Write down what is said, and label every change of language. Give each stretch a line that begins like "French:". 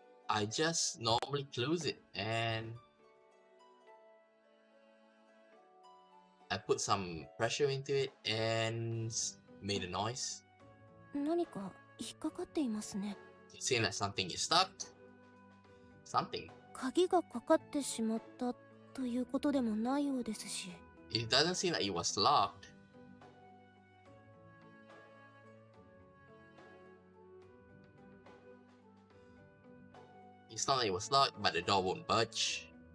English: I just normally close it and I put some pressure into it and made a noise.
Japanese: 何か引っかかっていますね。
English: It seemed like something is stuck. Something.
Japanese: 鍵がかかってしまったということでもないようですし。
English: It doesn't seem like it was locked. It's not like it was locked, but the door won't budge.